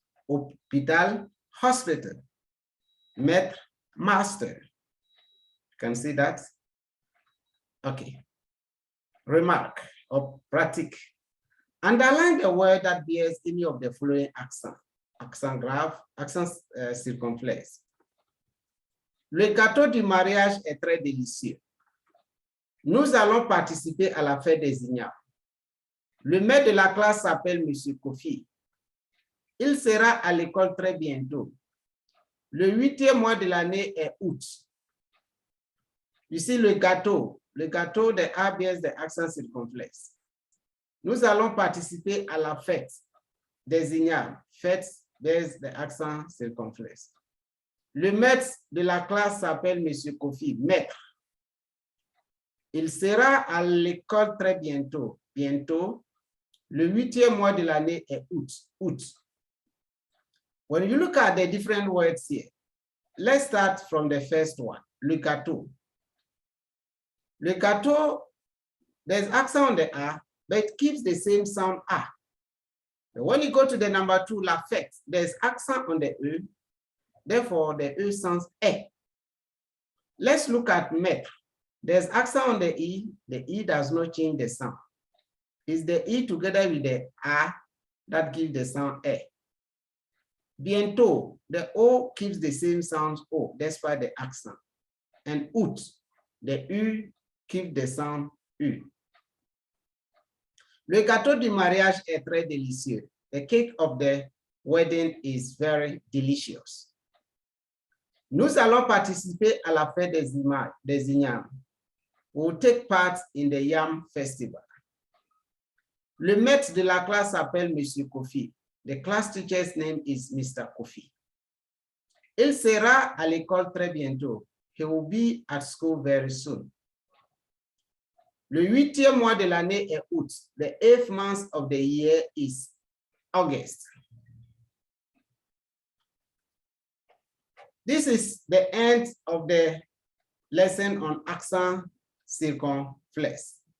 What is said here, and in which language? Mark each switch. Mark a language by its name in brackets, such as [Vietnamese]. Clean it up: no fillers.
[French] Hôpital, [English] hospital. [French] Maître, [English] master. You can see that? Okay. Remark or pratique. Underline the word that bears any of the following accent. [French] Accent grave, accent circonflexe. Le gâteau du mariage est très délicieux. Nous allons participer à la fête des ignares. Le maître de la classe s'appelle Monsieur Kofi. Il sera à l'école très bientôt. Le 8e mois de l'année est août. Ici, le gâteau, [English] the A bears the accent circonflexe. [French] Nous allons participer à la fête des ignares. Fête [English] bears the accent circonflexe. [French] Le maître de la classe s'appelle Monsieur Kofi, maître. Il sera à l'école très bientôt. Bientôt. Le 8e mois de l'année est août. Août. [English] When you look at the different words here, let's start from the first one, [French] le gâteau. Le gâteau, [English] there's accent on the A, but it keeps the same sound A. But when you go to the number 2, [French] la fête, [English] there's accent on the E, therefore the E sounds E. Let's look at maître. There's accent on the E does not change the sound. It's the E together with the A that gives the sound E. Bientôt, the O keeps the same sound O, despite the accent. And août, the U keeps the sound U. [French] Le gâteau du mariage est très délicieux. [English] The cake of the wedding is very delicious. [French] Nous allons participer à la fête des ignares. [English] We will take part in the Yam Festival. [French] Le maître de la classe s'appelle Monsieur Kofi. [English] The class teacher's name is Mr. Kofi. [French] Il sera à l'école très bientôt. [English] He will be at school very soon. [French] Le 8e mois de l'année est août. [English] The 8th month of the year is August. This is the end of the lesson on accent circonflexe.